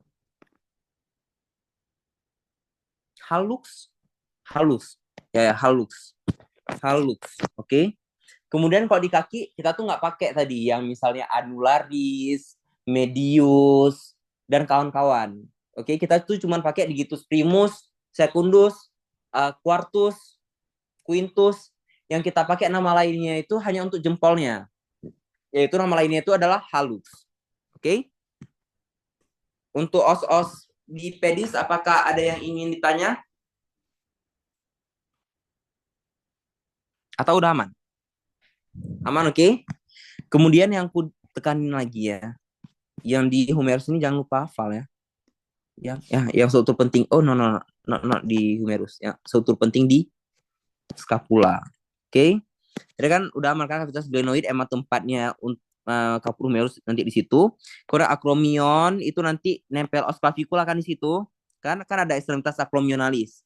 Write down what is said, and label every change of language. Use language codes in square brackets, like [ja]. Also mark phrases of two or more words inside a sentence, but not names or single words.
[id] Halus. Ya, halus. Oke. Kemudian kalau di kaki, kita tuh nggak pakai tadi yang misalnya annularis, medius, dan kawan-kawan. Oke, kita tuh cuma pakai [la] Digitus primus, secundus, quartus, quintus. [id] Yang kita pakai nama lainnya itu hanya untuk jempolnya. Yaitu nama lainnya itu adalah halus. Oke. Untuk os-os di pedis, apakah ada yang ingin ditanya? Atau udah aman? Aman, oke? Kemudian yang aku tekanin lagi ya. Yang di humerus ini jangan lupa hafal ya. Yang struktur penting. [en] Oh, no, not di humerus. [id] Ya, struktur penting di scapula. Oke? Jadi kan udah aman kan [la] cavitas glenoid, [id] emang tempatnya caput humerus nanti di situ. Kemudian acromion itu nanti nempel [la] os clavicula [id] kan di situ. Kan ada [la] extremitas acromionalis.